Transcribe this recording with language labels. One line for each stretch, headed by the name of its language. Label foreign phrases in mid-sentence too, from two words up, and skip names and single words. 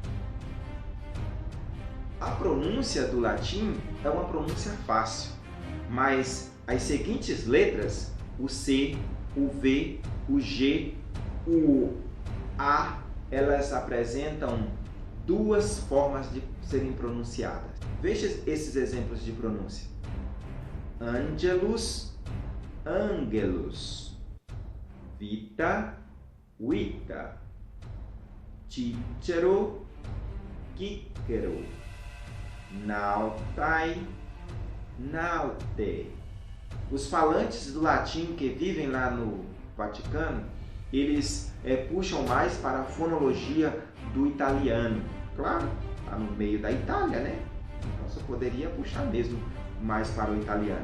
Portuguese: A pronúncia do latim é uma pronúncia fácil, mas as seguintes letras, o C, o V, o G, o A, elas apresentam duas formas de serem pronunciadas. Veja esses exemplos de pronúncia.
Latin: Angelus, angelus. Vita, vita. Cicero, cicero. Nautai, naute.
Portuguese: Os falantes do latim que vivem lá no Vaticano, eles puxam mais para a fonologia do italiano. Claro, está no meio da Itália, né? Então você poderia puxar mesmo mais para o italiano.